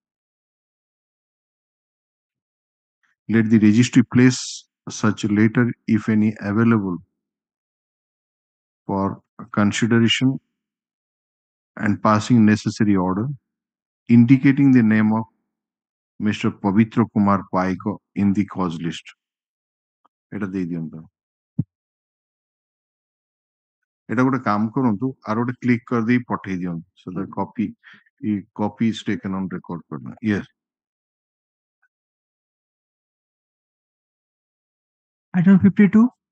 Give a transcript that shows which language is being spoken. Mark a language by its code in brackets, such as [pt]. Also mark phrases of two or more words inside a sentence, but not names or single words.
[en] Let the registry place such letter, if any, available for consideration and passing necessary order, indicating the name of Mr. Pavitra Kumar Paik in the cause list. [or] এটা ଦେଇ ଦିଅନ୍ତୁ। এটা ଗୋଟେ କାମ କରନ୍ତୁ, ଆର ଗୋଟେ କ୍ଲିକ୍ କରିଦେଇ ପଠେଇ ଦିଅନ୍ତୁ। [en] So the copy is taken on record करना। Yes. Item 52.